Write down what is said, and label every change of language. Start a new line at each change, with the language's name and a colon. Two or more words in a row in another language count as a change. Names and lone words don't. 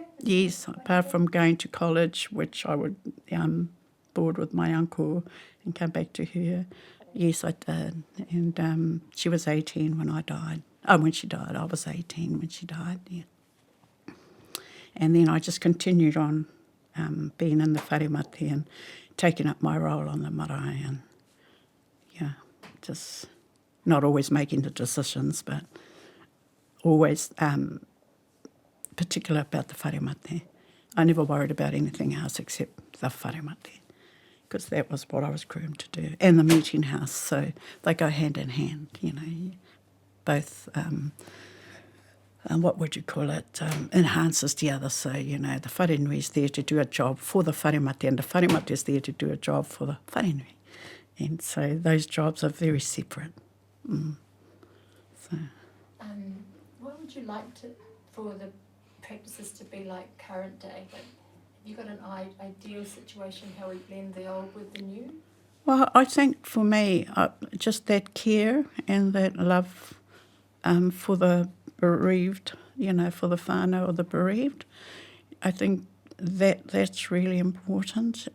English: Yes, apart from going to college, which I would board with my uncle and come back to her. Yes, I did. And she was 18 when I died. Oh, when she died. I was 18 when she died, And then I just continued on being in the
Māori: whare mate
English: and taking up my role on the marae and, just not always making the decisions, but always particular about the
Māori: whare mate.
English: I never worried about anything else except the
Māori: whare mate,
English: because that was what I was groomed to do, and the meeting house. So they go hand in hand, both, what would you call it, enhances the other. So, the
Māori: whare nui
English: is there to do a job for the
Māori: whare mate,
English: and the
Māori: whare mate
English: is there to do a job for the
Māori: whare nui.
English: And so those jobs are very separate. So. What would you like for the practices to be like current day? Have you got an ideal situation how we blend the old with the new? Well, I think for me, just that care and that love for the bereaved, for the whānau or the bereaved, I think that's really important.